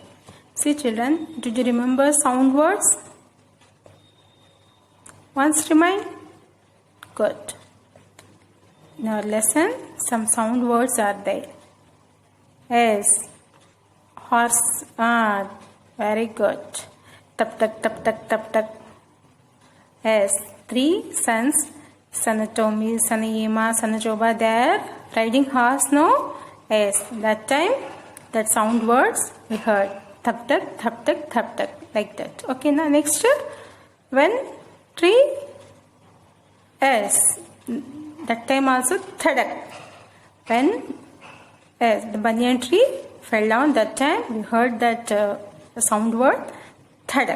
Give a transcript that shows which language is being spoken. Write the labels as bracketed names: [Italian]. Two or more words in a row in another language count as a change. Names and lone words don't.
[English] See children, did you remember sound words? Once remind? Good. In our lesson, some sound words are there. Yes. Horse. Very good. Tap tak tap tak tap tak. Yes, 3 sons, Sanatomi, Sanayima, Sanajoba, there riding horse, no? Yes, that time, that sound words we heard. Thap tak, thap tak, thap tak, like that. Okay, now next, when tree, yes, that time also thadak. When the banyan tree fell down, that time we heard that sound word thadak.